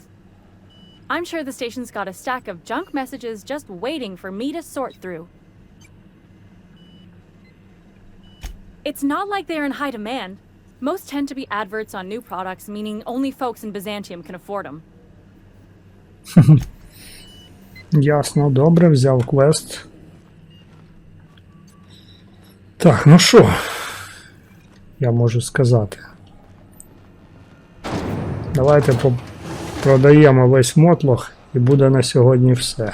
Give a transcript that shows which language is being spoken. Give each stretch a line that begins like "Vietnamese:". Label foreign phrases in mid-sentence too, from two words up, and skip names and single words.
English: I'm sure the station's got a stack of junk messages just waiting for me to sort through. It's not like they're in high demand. Most tend to be adverts on new products, meaning only folks in Byzantium can afford them.
Ukrainian: Ясно, добре, взяв квест. Так, ну що я можу сказати? Давайте продаємо весь мотлох і буде на сьогодні все.